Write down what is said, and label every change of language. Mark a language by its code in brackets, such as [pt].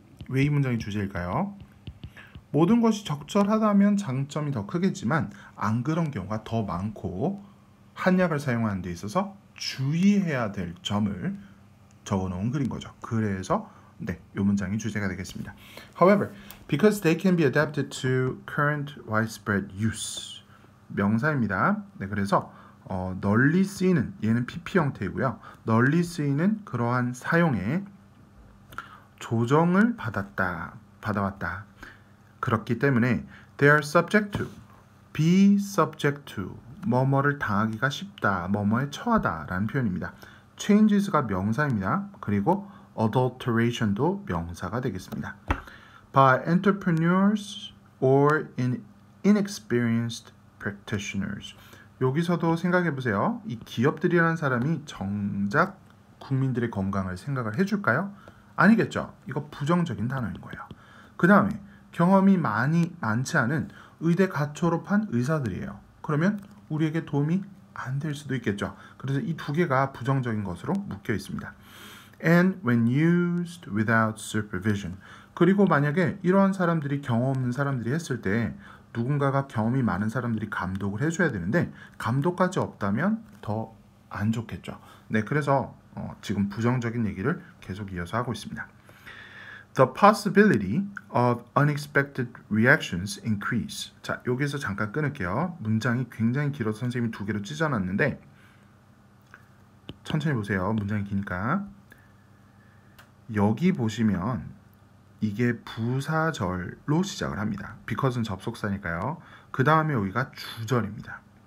[ko] 왜 이 문장이 주제일까요? 모든 것이 적절하다면 장점이 더 크겠지만 안 그런 경우가 더 많고 한약을 사용하는 데 있어서 주의해야 될 점을 적어놓은 글인 거죠. 그래서 네, 이 문장이 주제가 되겠습니다. [en] However, because they can be adapted to current widespread use. [ko] 명사입니다. 네, 그래서 널리 쓰이는 얘는 PP 형태이고요. 널리 쓰이는 그러한 사용에 조정을 받아왔다. 그렇기 때문에 [en] they are subject to, be subject to, [ko] 뭐뭐를 당하기가 쉽다, 뭐뭐에 처하다 라는 표현입니다. changes가 명사입니다. 그리고 adulteration도 명사가 되겠습니다. [en] By entrepreneurs or inexperienced practitioners. [ko] 여기서도 생각해 보세요. 이 기업들이라는 사람이 정작 국민들의 건강을 생각을 해줄까요? 아니겠죠. 이거 부정적인 단어인 거예요. 그 다음에 경험이 많지 않은 의대 갓 졸업한 의사들이에요. 그러면 우리에게 도움이 안 될 수도 있겠죠. 그래서 이 두 개가 부정적인 것으로 묶여 있습니다. [en] And when used without supervision. [ko] 그리고 만약에 이러한 사람들이 경험 없는 사람들이 했을 때 누군가가 경험이 많은 사람들이 감독을 해줘야 되는데 감독까지 없다면 더 안 좋겠죠. 네, 그래서 지금 부정적인 얘기를 계속 이어서 하고 있습니다. [en] The possibility of unexpected reactions increase. [ko] 자, 여기서 잠깐 끊을게요. 문장이 굉장히 길어서 선생님이 두 개로 찢어놨는데 천천히 보세요. 문장이 기니까. 여기 보시면 이게 부사절로 시작을 합니다. because는 접속사니까요. 그 다음에 여기가 주절입니다.